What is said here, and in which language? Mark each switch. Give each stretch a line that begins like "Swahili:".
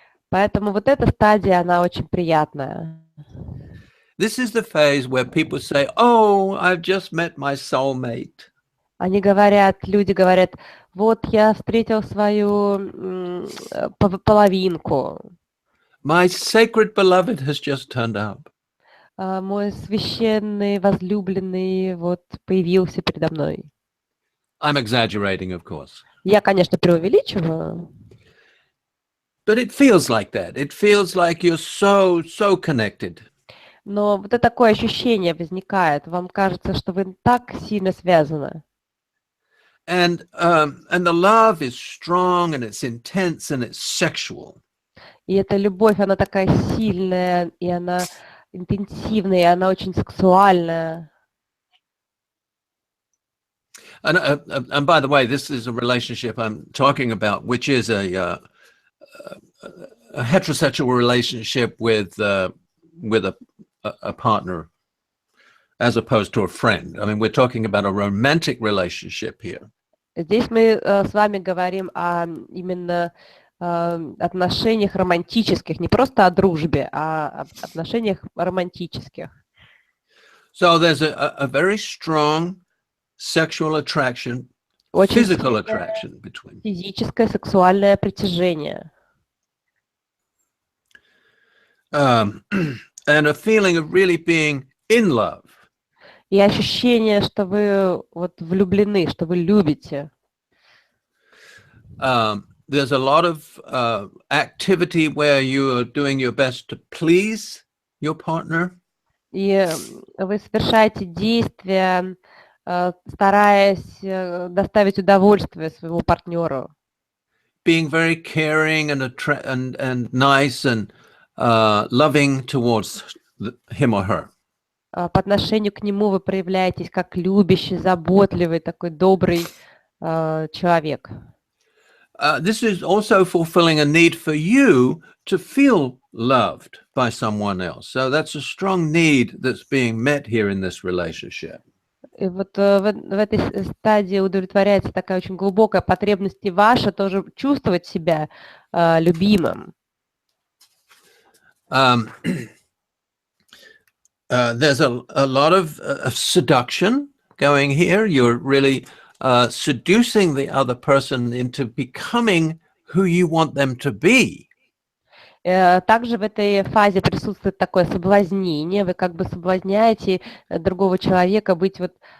Russian: Поэтому вот эта стадия, она очень приятная.
English: This is the phase where people say, "Oh, I've just met my soulmate."
Russian: Люди говорят, вот я встретил свою половинку.
English: My sacred beloved has just turned up.
Russian: Мой священный, возлюбленный вот появился передо мной.
English: I'm exaggerating, of course.
Russian: Я, конечно, преувеличиваю.
English: But it feels like that. It feels like you're so connected.
Russian: Но вот это такое ощущение возникает. Вам кажется, что вы так сильно связаны.
English: And the love is strong and it's intense and it's sexual.
Russian: И эта любовь, она такая сильная, и она интенсивная, и она очень сексуальная.
English: And by the way, this is a relationship I'm talking about, which is a heterosexual relationship with a partner, as opposed to a friend. I mean, we're talking about a romantic relationship here.
Russian: Здесь мы с вами говорим о именно отношениях романтических, не просто о дружбе, а об отношениях романтических.
English: So there's a very strong sexual attraction, physical attraction between.
Russian: Физическое, сексуальное притяжение.
English: And a feeling of really being in love.
Russian: И ощущение, что вы вот влюблены, что вы любите.
English: There's a lot of activity where you are doing your best to please your partner.
Russian: И вы совершаете действия, стараясь доставить удовольствие своему партнеру.
English: Being very caring and nice and loving towards him or her.
Russian: По отношению к нему вы проявляетесь как любящий, заботливый, такой добрый человек.
English: This is also fulfilling a need for you to feel loved by someone else. So that's a strong need that's being met here in this relationship.
Russian: И вот в этой стадии удовлетворяется такая очень глубокая потребность и ваша тоже чувствовать себя любимым.
English: There's a lot of seduction going here. You're really seducing the other person into becoming who you want them to be.
Russian: Также в этой фазе присутствует такое соблазнение. Вы как бы соблазняете другого человека быть вот